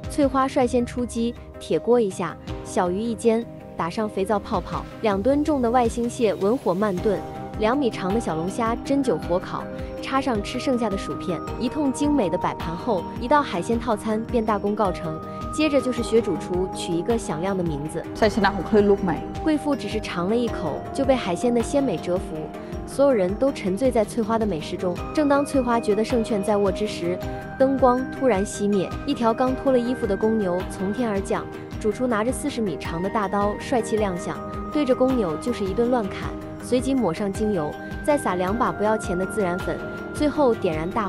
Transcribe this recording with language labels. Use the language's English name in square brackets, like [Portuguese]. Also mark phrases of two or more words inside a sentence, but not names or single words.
[Chinese] 翠花率先出击，铁锅一下，小鱼一煎，打上肥皂泡泡，2吨重的外星蟹文火慢炖，2米长的小龙虾针灸火烤，插上吃剩下的薯片，一通精美的摆盘后，一道海鲜套餐便大功告成。接着就是学主厨取一个响亮的名字。 [Thai] ชัยชนะของคลื่นลูกใหม่。 [Chinese] 贵妇只是尝了一口，就被海鲜的鲜美折服，所有人都沉醉在翠花的美食中。正当翠花觉得胜券在握之时，灯光突然熄灭，一条刚脱了衣服的公牛从天而降。主厨拿着40米长的大刀帅气亮相，对着公牛就是一顿乱砍，随即抹上精油，再撒2把不要钱的孜然粉，最后点燃大火。